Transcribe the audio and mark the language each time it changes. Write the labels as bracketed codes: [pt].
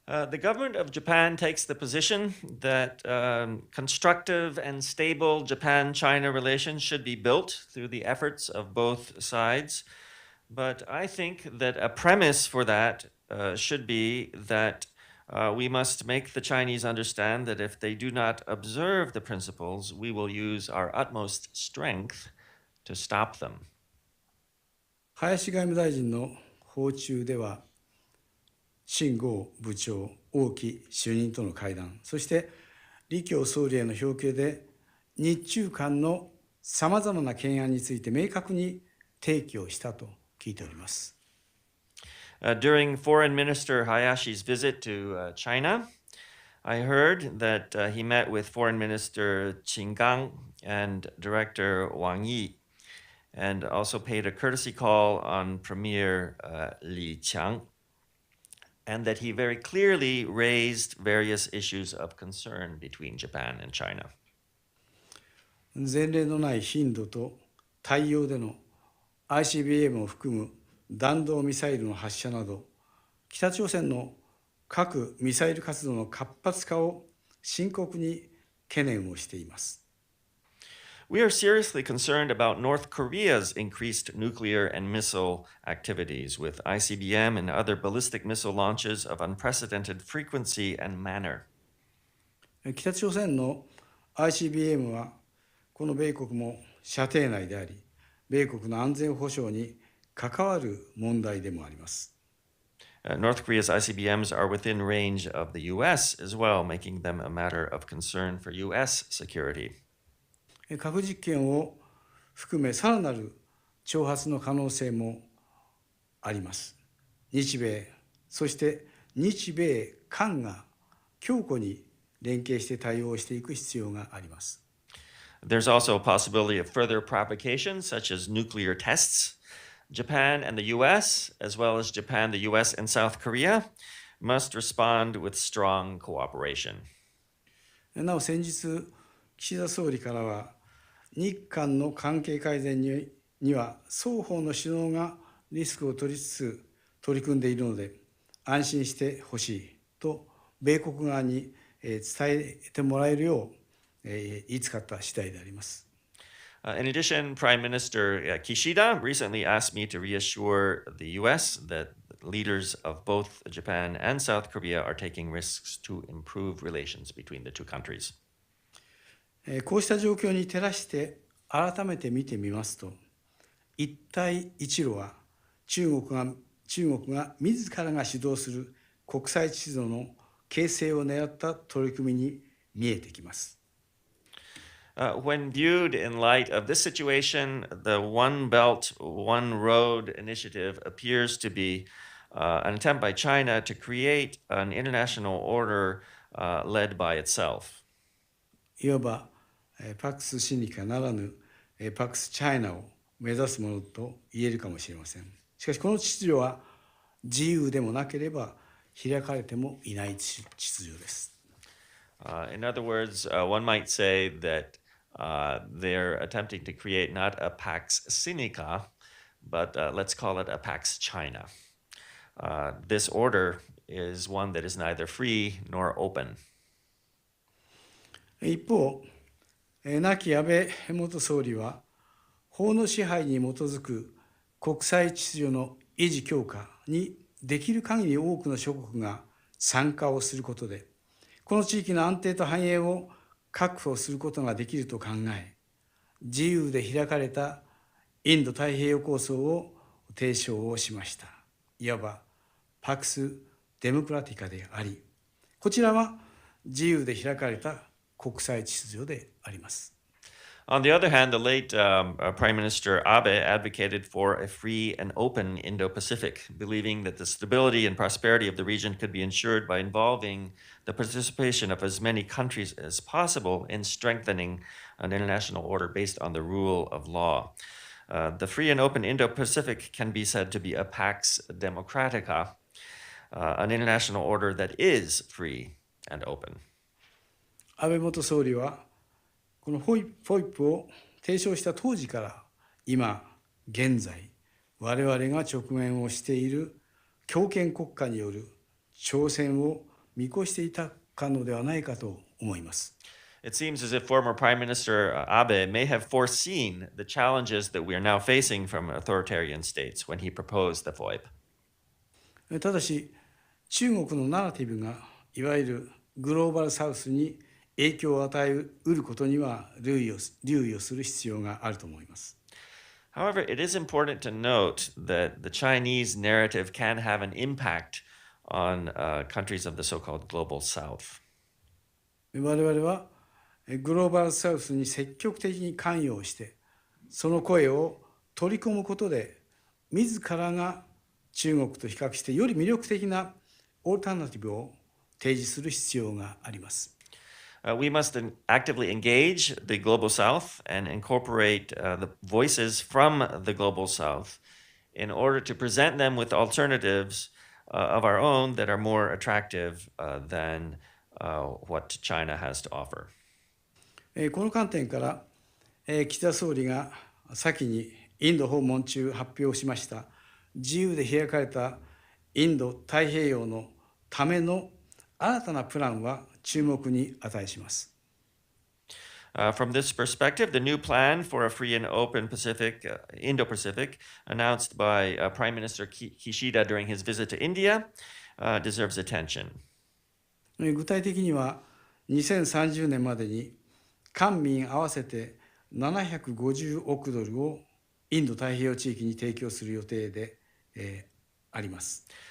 [en] The government of Japan takes the position that constructive and stable Japan-China relations should be built through the efforts of both sides. But I think that a premise for that should be that we must make the Chinese understand that if they do not observe the principles, we will use our utmost strength to stop them. [ja] 林外務大臣の訪中では、秦剛部長、王毅主任との会談、そして李強総理への表敬で、日中間のさまざまな懸案について明確に提起をしたと聞いております。 [en] During Foreign Minister Hayashi's visit to China, I heard that he met with Foreign Minister Qin Gang and Director Wang Yi, and also paid a courtesy call on Premier Li Qiang, and that he very clearly raised various issues of concern between Japan and China. [ja] 前例のない頻度と対応での ICBM を含む弾道ミサイルの発射など、北朝鮮の核・ミサイル活動の活発化を深刻に懸念をしています。 [en] We are seriously concerned about North Korea's increased nuclear and missile activities, with ICBM and other ballistic missile launches of unprecedented frequency and manner. [ja] 北朝鮮の ICBM は、この米国も射程内であり、米国の安全保障に関わる問題でもあります。 [en] North Korea's ICBMs are within range of the US as well, making them a matter of concern for US security. [ja] 核実験を含めさらなる挑発の可能性もあります。日米、そして日米韓が強固に連携して対応していく必要があります。 [en] There's also a possibility of further provocations, such as nuclear tests. Japan and the US, as well as Japan, the US, and South Korea, must respond with strong cooperation. [ja] なお先日、岸田総理からは、日韓の関係改善には双方の首脳がリスクを取りつつ取り組んでいるので、安心してほしいと米国側に伝えてもらえるよう言いつかった次第であります。 [en] In addition, Prime Minister Kishida recently asked me to reassure the US that leaders of both Japan and South Korea are taking risks to improve relations between the two countries. [ja] こうした状況に照らして改めて見てみますと、一帯一路は中国が自らが主導する国際秩序の形成を狙った取り組みに見えてきます。 [en] When viewed in light of this situation, the One Belt, One Road initiative appears to be an attempt by China to create an international order led by itself. [ja] いわば、パクスシニカならぬ、パクスチャイナを目指すものと言えるかもしれません。しかし、この秩序は自由でもなければ開かれてもいない秩序です。 [en] In other words, one might say that they're attempting to create not a Pax Sinica, but let's call it a Pax China. This order is one that is neither free nor open. [ja] 一方、亡き安倍元総理は、法の支配に基づく国際秩序の維持強化にできる限り多くの諸国が参加をすることで、この地域の安定と繁栄を確保することができると考え、自由で開かれたインド太平洋構想を提唱をしました。いわばパクス・デモクラティカであり、こちらは自由で開かれた国際秩序であります。 [en] On the other hand, the late Prime Minister Abe advocated for a free and open Indo-Pacific, believing that the stability and prosperity of the region could be ensured by involving the participation of as many countries as possible in strengthening an international order based on the rule of law. The free and open Indo-Pacific can be said to be a Pax Democratica, an international order that is free and open. [ja] 安倍元総理はこのFOIPを提唱した当時から今現在我々が直面をしている強権国家による挑戦を見越していたかのではないかと思います。 [en] It seems as if former Prime Minister Abe may have foreseen the challenges that we are now facing from authoritarian states when he proposed the FOIP. [ja] ただし中国のナラティブがいわゆるグローバルサウスに影響を与えうることには留意をする必要があると思います。 [en] However, it is important to note that the Chinese narrative can have an impact on countries of the so-called global south. [ja] 我々はグローバルサウスに積極的に関与をしてその声を取り込むことで自らが中国と比較してより魅力的なオルタナティブを提示する必要があります。 [en] We must actively engage the global south and incorporate the voices from the global south in order to present them with alternatives of our own that are more attractive than what China has to offer. [ja] この観点から岸田総理が先にインド訪問中発表しました自由で開かれたインド太平洋のための新たなプランは注目に値します。 [en] From this perspective, the new plan for a free and open Indo-Pacific, announced by Prime Minister Kishida during his visit to India, deserves attention. [ja] 具体的には2030年までに官民合わせて750億ドルをインド太平洋地域に提供する予定であります。